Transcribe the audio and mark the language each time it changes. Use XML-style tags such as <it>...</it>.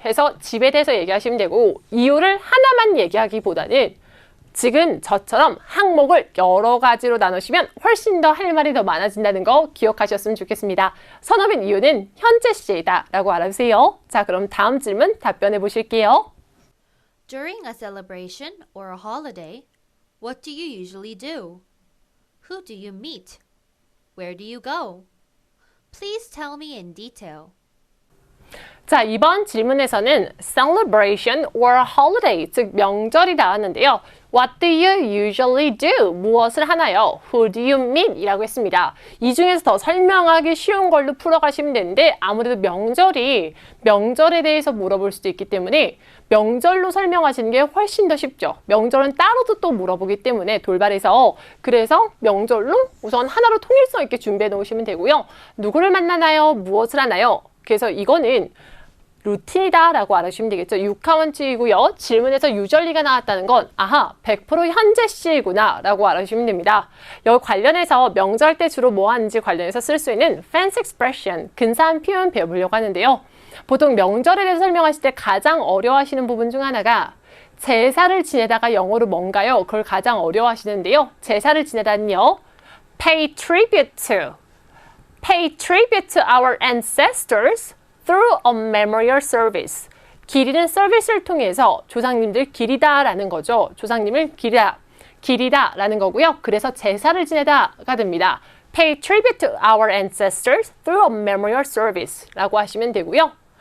<ko>해서 집에 대해서 얘기하시면 되고 이유를 하나만 얘기하기보다는 지금 저처럼 항목을 여러 가지로 나누시면 훨씬 더 할 말이 더 많아진다는 거 기억하셨으면 좋겠습니다. 선업인 이유는 현재 시제이다 라고 알아주세요. 자, 그럼 다음 질문 답변해 보실게요.</ko> <en>During a celebration or a holiday, what do you usually do? Who do you meet? Where do you go? Please tell me in detail.</en> <ko>자, 이번 질문에서는 celebration or holiday, 즉 명절이 나왔는데요.</ko> <en>What do you usually do?</en> <ko>무엇을 하나요?</ko> <en>Who do you meet?</en> <ko>이라고 했습니다. 이 중에서 더 설명하기 쉬운 걸로 풀어가시면 되는데 아무래도 명절에 대해서 물어볼 수도 있기 때문에 명절로 설명하시는 게 훨씬 더 쉽죠. 명절은 따로도 또 물어보기 때문에 돌발해서 그래서 명절로 우선 하나로 통일성 있게 준비해 놓으시면 되고요. 누구를 만나나요? 무엇을 하나요? 그래서 이거는 루틴이다 라고 알아주시면 되겠죠. 육하원칙이고요. 질문에서 유절리가 나왔다는 건 아하 100% 현재 시이구나 라고 알아주시면 됩니다. 여기 관련해서 명절 때 주로 뭐 하는지 관련해서 쓸 수 있는</ko> <en>fancy expression,</en> <ko>근사한 표현 배워보려고 하는데요. 보통 명절에 대해서 설명하실 때 가장 어려워하시는 부분 중 하나가 제사를 지내다가 영어로 뭔가요? 그걸 가장 어려워하시는데요. 제사를 지내다는요.</ko> <en>Pay tribute to our ancestors through a memorial service.</en> <ko>기리는 서비스를 통해서 조상님들 기리다라는 거죠. 조상님을 기리다라는 거고요. 그래서 제사를 지내다가 됩니다.</ko> <en>Pay tribute to our ancestors through a memorial service</en> <ko>라고 하시면 되고요.</ko>